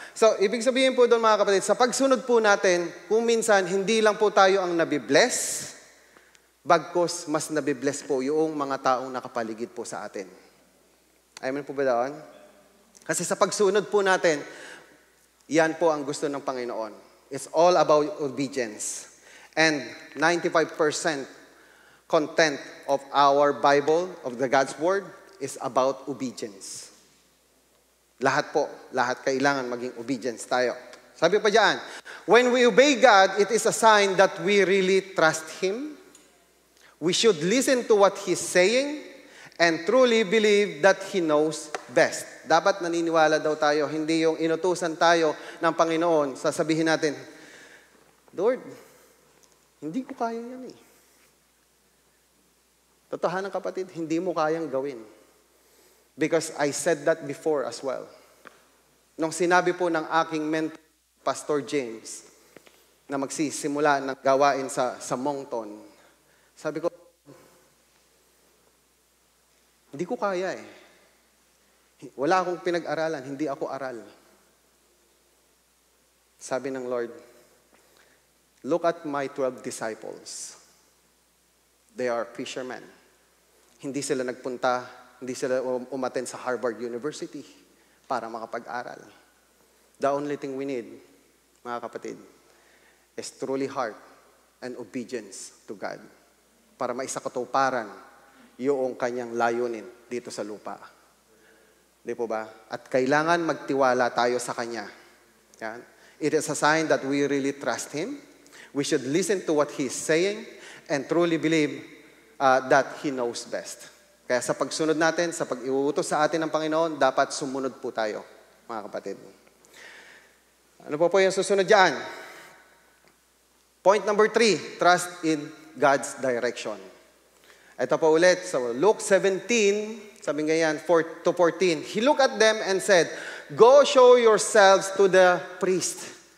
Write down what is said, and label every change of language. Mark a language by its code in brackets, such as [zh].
[tl] So, ibig sabihin po doon mga kapatid, sa pagsunod po natin, kung minsan hindi lang po tayo ang nabibless, bagkos mas nabibless po yung mga taong nakapaligid po sa atin. Amen po ba doon? Kasi sa pagsunod po natin, yan po ang gusto ng Panginoon. [en] It's all about obedience. And 95% content of our Bible, of the God's Word, is about obedience. [tl] Lahat po, lahat kailangan maging obedience tayo. Sabi pa diyan, [en] when we obey God, it is a sign that we really trust Him. We should listen to what He's saying and truly believe that He knows best. [tl] Dapat naniniwala daw tayo, hindi yung inutusan tayo ng Panginoon, sasabihin natin, Lord, hindi ko kaya yan eh. Totohanan kapatid, hindi mo kayang gawin. [en] Because I said that before as well. [tl] Nung sinabi po ng aking mentor, Pastor James, na magsisimula ng gawain sa Moncton, sabi ko, hindi ko kaya eh. Wala akong pinag-aralan, hindi ako aral. Sabi ng Lord, [en] look at my 12 disciples. They are fishermen. [tl] Hindi sila nagpunta, hindi sila umattend sa Harvard University para makapag-aral. [en] The only thing we need, mga kapatid, is truly heart and obedience to God [tl] para maisakatuparan yung kanyang layunin dito sa lupa. Di po ba? At kailangan magtiwala tayo sa Kanya. Yan. [en] It is a sign that we really trust Him. We should listen to what He's saying and truly believe that He knows best. [tl] Kaya sa pagsunod natin, sa pag-iuutos sa atin ng Panginoon, dapat sumunod po tayo, mga kapatid. Ano po yung susunod dyan? [en] Point number 3, trust in God's direction. [tl] Ito po ulit, [en] so Luke 17, [tl] sabi nga yan, [en] 4 to 14. He looked at them and said, go show yourselves to the priest.